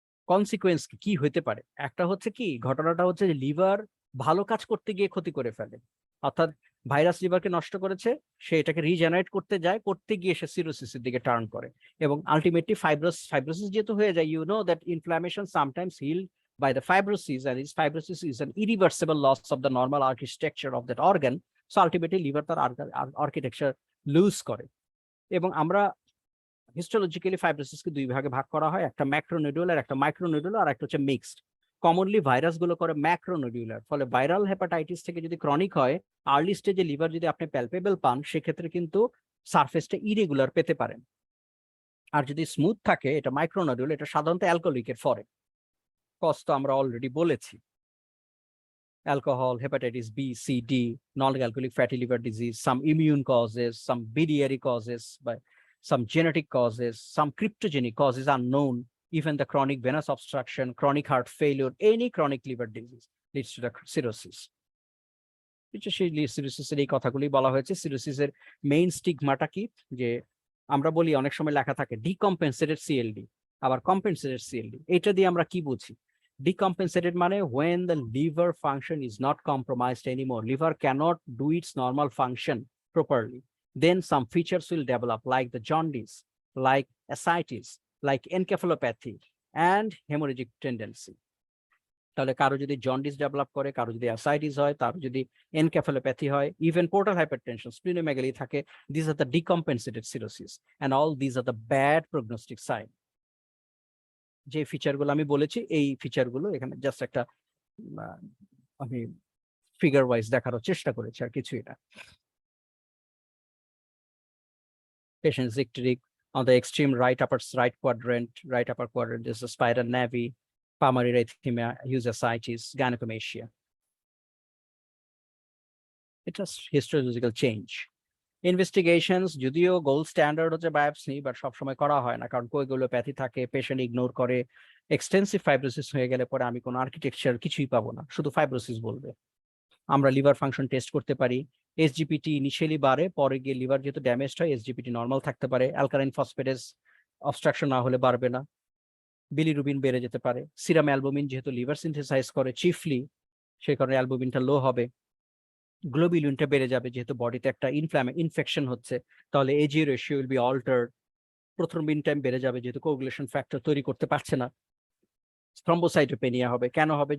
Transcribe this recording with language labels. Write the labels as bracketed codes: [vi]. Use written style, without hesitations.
[bn] Consequence কি হতে পারে? একটা হচ্ছে কি, ঘটনাটা হচ্ছে যে লিভার ভালো কাজ করতে গিয়ে ক্ষতি করে ফেলে, অর্থাৎ ভাইরাস লিভারকে নষ্ট করেছে, সে এটাকে রিজেনারেট করতে যায়, করতে গিয়ে সে সিরোসিসের দিকে টার্ন করে, এবং আলটিমেটলি ফাইব্রোসিস যেহেতু হয়ে যায়, [en] You know that inflammation sometimes heal by the fibrosis, and this fibrosis is an irreversible loss of the normal architecture of that organ. So ultimately liver তার architecture lose করে। [bn] এবং আমরা histologically ফাইব্রোসিসকে দুই ভাগে ভাগ করা হয়, একটা ম্যাক্রোনোডুলার, একটা মাইক্রোনোডুলার, আর একটা হচ্ছে মিক্সড। কমনলি ভাইরাস গুলো করে ম্যাক্রোনোডুলার, ফলে ভাইরাল হেপাটাইটিস থেকে যদি ক্রনিক হয়, আর্লি স্টেজে লিভার যদি আপনি প্যালপেবল পান, সেক্ষেত্রে কিন্তু সারফেসটা ইরেগুলার পেতে পারেন। আর যদি স্মুথ থাকে, এটা মাইক্রোনোডুল, এটা সাধারণত অ্যালকোহলিকের ফরে। কজ তো আমরা অলরেডি বলেছি, [en] alcohol, hepatitis B, C, D, non-alcoholic fatty liver disease, some immune causes, some biliary causes, but some genetic causes, some cryptogenic causes are known, even the chronic venous obstruction, chronic heart failure, any chronic liver disease leads to the cirrhosis. [bn] সেই সিরোসিসের এই কথাগুলি বলা হয়েছে। সিরোসিসের main স্টিগমাটা কি, যে আমরা বলি অনেক সময় লেখা থাকে ডিকম্পেনসেটেড সিএলডি, আবার কম্পেনসেটেড সিএলডি। এটা দিয়ে আমরা কি বুঝি? [en] Decompensated মানে when the liver function is not compromised anymore, liver cannot do its normal function properly, then some features will develop like the jaundice, like ascites, like encephalopathy and hemorrhagic tendency. [bn] তাহলে কারো যদি jaundice develop করে, কারো যদি ascites হয়, কারো যদি encephalopathy হয়, ইভেন পোর্টাল হাইপারটেনশন, স্প্লিনোমেগালি থাকে, [en] This are the decompensated cirrhosis and all this are the bad prognostic sign. [bn] যে ফিচারগুলো আমি বলেছি, এই ফিচারগুলো এখানে জাস্ট একটা আমি ফিগার ওয়াইজ দেখানোর চেষ্টা করেছি, আর কিছুই না। [en] Patient is icteric on the extreme right upper quadrant is the spider navi, pulmonary erythema, ascites, gynecomastia. It has histological change. [bn] Investigations যদিও গোল্ড স্ট্যান্ডার্ড হচ্ছে বায়োপসি, বাট সবসময় করা হয় না, কারণ কোগুলোপ্যাথি থাকে, পেশেন্ট ইগনোর করে। এক্সটেন্সিভ ফাইব্রোসিস হয়ে গেলে পরে আমি কোনো আর্কিটেকচার কিছুই পাবো না, শুধু ফাইব্রোসিস বলবে। আমরা লিভার ফাংশন টেস্ট করতে পারি, এসজিপিটি ইনিশিয়ালি বাড়ে, পরে গিয়ে লিভার যেহেতু ড্যামেজ হয়, এসজিপিটি নর্মাল থাকতে পারে, অ্যালকালাইন ফসফেটেস অবস্ট্রাকশন না হলে বাড়বে না, বিলিরুবিন বেড়ে যেতে পারে, সিরাম অ্যালবুমিন যেহেতু লিভার সিনথেসাইজ করে চিফলি, সেই কারণে অ্যালবুমিনটা লো হবে, গ্লোবিউলিনটা বেড়ে যাবে যেহেতু বডিতে একটা ইনফেকশন হচ্ছে, তাহলে AG ratio [en] will be altered, [bn] prothrombin time বেড়ে যাবে যেহেতু কোগুলেশন ফ্যাক্টর তৈরি করতে পারছে না, থ্রম্বোসাইটোপেনিয়া হবে। কেন হবে?